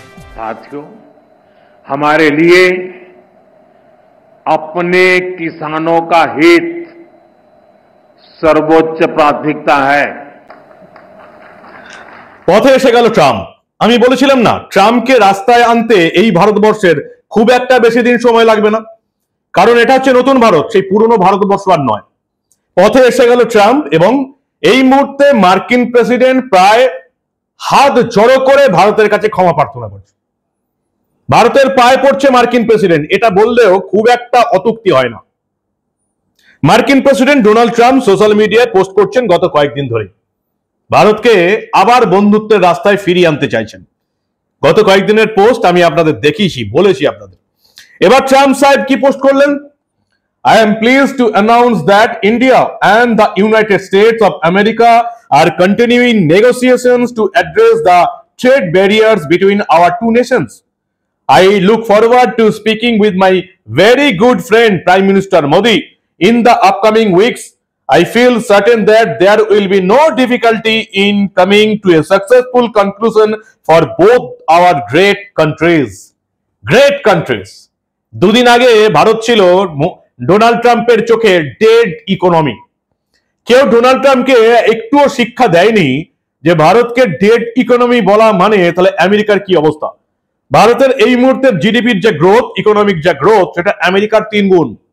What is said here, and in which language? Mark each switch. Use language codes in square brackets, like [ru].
[hi] साथियों, हमारे लिए अपने किसानों का हित सर्वोच्च प्राथमिकता है। [bn] পথে এসে গেল ট্রাম্প। আমি বলেছিলাম না, ট্রাম্পকে রাস্তায় আনতে এই ভারতবর্ষের খুব একটা বেশি দিন সময় লাগবে না, কারণ এটা হচ্ছে নতুন ভারত, সেই পুরনো ভারতবর্ষ আর নয়। পথে এসে গেল ট্রাম্প এবং এই মুহূর্তে মার্কিন প্রেসিডেন্ট প্রায় হাত জড়ো করে ভারতের কাছে ক্ষমা প্রার্থনা করছে। ভারতের পায়ে পড়ছে মার্কিন প্রেসিডেন্ট, এটা বললেও খুব একটা অত্যুক্তি হয় না। মার্কিন প্রেসিডেন্ট ডোনাল্ড ট্রাম্প সোশ্যাল মিডিয়ায় পোস্ট করছেন গত কয়েকদিন ধরে ভারতকে আবার বন্ধুত্বের রাস্তায় ফিরিয়ে আনতে চাইছেন। গত কয়েকদিনের পোস্ট আমি আপনাদের দেখিয়েছি, বলেছি আপনাদের। এবার ট্রাম্প সাহেব কি পোস্ট করলেন? [en] I am pleased to announce that India and the United States of America are continuing negotiations to address the trade barriers between our two nations. I look forward to speaking with my very good friend Prime Minister Modi in the upcoming weeks. I feel certain that there will be no difficulty in coming to a successful conclusion for both our great countries. Great countries. [bn] দুদিন আগে ভারত ছিল Donald ট্রাম্পের চোখে dead economy. কেউ Donald ট্রাম্পকে একটুও শিক্ষা দেয়নি যে ভারতকে ডেড ইকোনমি বলা মানে তাহলে আমেরিকার কি অবস্থা। ভারতের এই মুহূর্তের জিডিপির যে গ্রোথ, ইকোনমিক যে গ্রোথ, সেটা আমেরিকার 3 গুণ।